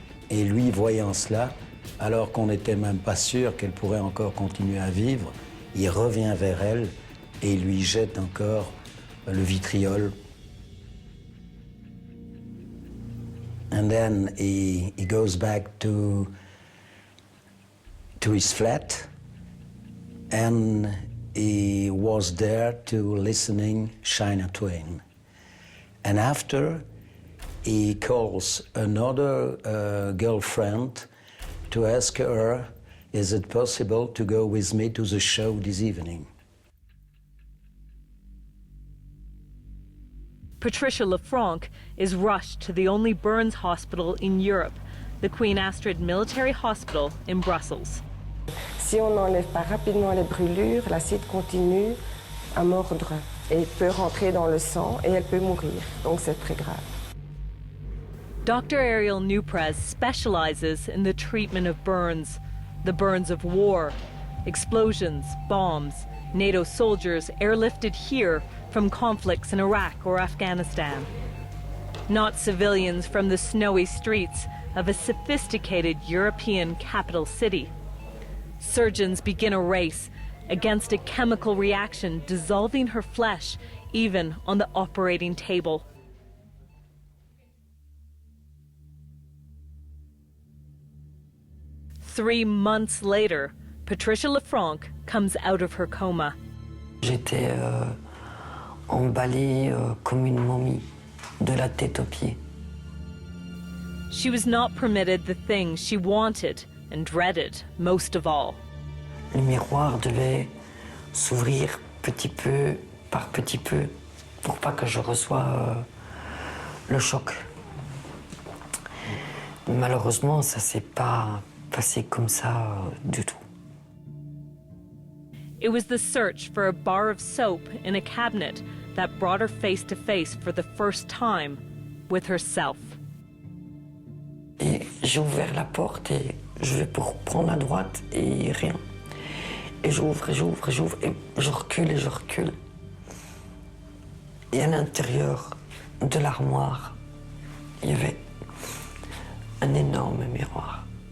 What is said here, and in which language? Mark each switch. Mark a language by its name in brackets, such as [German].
[French] Et lui, voyant cela, alors qu'on n'était même pas sûr qu'elle pourrait encore continuer à vivre, il revient vers elle et il lui jette encore le vitriol. [English] And then he goes back to his flat, and he was there to listening Shania Twain. And after, he calls another girlfriend to ask her, is it possible to go with me to the show this evening? Patricia Lefranc is rushed to the only burns hospital in Europe, the Queen Astrid Military Hospital in Brussels. [French] Si on n'enlève pas rapidement les brûlures, l'acide continue à mordre et peut rentrer dans le sang et elle peut mourir. Donc c'est très grave. [English] Dr. Ariel Newprez specializes in the treatment of burns, the burns of war, explosions, bombs, NATO soldiers airlifted here from conflicts in Iraq or Afghanistan. Not civilians from the snowy streets of a sophisticated European capital city. Surgeons begin a race against a chemical reaction dissolving her flesh, even on the operating table. Three months later, Patricia Lefranc comes out of her coma. [French] J'étais emballée comme une momie, de la tête aux pieds. [English] She was not permitted the thing she wanted and dreaded most of all. [French] Le miroir devait s'ouvrir petit peu par petit peu pour pas que je reçoive le choc. Malheureusement, ça s'est pas passé comme ça du tout. [English] It was the search for a bar of soap in a cabinet that brought her face to face for the first time with herself. [French] Et j'ai ouvert la porte et je vais pour prendre à droite et rien. Et j'ouvre et j'ouvre et j'ouvre et je recule et je recule. Et à l'intérieur de l'armoire, il y avait un énorme miroir.